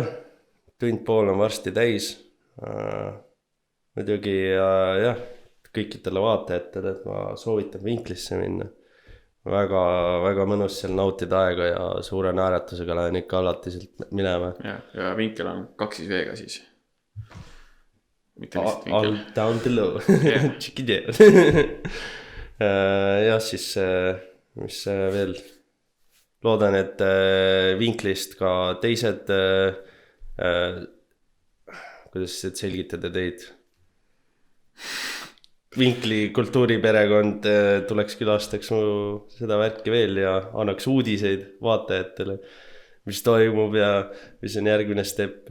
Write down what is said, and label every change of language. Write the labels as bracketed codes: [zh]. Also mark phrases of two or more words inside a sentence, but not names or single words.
[et] Tund pool on varsti täis. Muidugi jah, kõikidele vaatajatele, et ma soovitan Vinklisse minna. Väga, väga mõnus seal nautida aega ja suure naeratusega lähen ikka alati sealt minema. Ja Vinkel on 2 veega siis. Mitte lihtsalt Vinkel. [en] All down below. [et] Tšiki teed. Ja siis, mis veel? Loodan, et Vinklist ka teised, kuidas selgitada teid? Vinkli kultuuriperekond tuleks külastaks mu seda värki veel ja annaks uudiseid vaatajatele, mis toimub ja mis on järgmine step.